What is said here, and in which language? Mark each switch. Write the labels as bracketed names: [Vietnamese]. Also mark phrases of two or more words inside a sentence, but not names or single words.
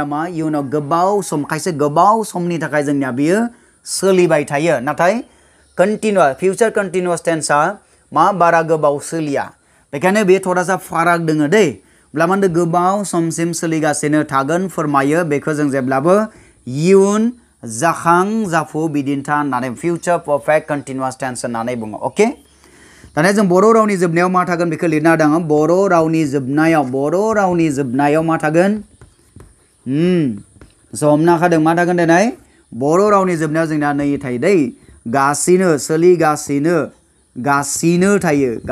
[Bodo] मा इयुनाव गोबाव सम खायसे गोबाव समनि थाखाय जोंनिया बेयो सोलिबाय थायो नाथाय [English] future continuous tense [Bodo] मा बारा गोबाव सोलिया बेखायनो बे थोड़ासा फाराग दोङो दै ब्ला मानदो गोबाव समसिम सोलिगासिनो थागोन फोरमायो बेखौ जों जेब्लाबो इयुन जाखां जाफु बिदिन्था होननानै [English] future perfect continuous tense [Bodo] होननानै बुङो अके दानिया जों बर' रावनि जोबनायाव मा थागोन बेखौ लिरना होदों बर' रावनि जोबनायाव मा थागोन हमना खादों मा थागोन दिनै बर' रावनि जोबनायाव जोंना नै थायो दै गासिनो सोलिगासिनो गासिनो थायो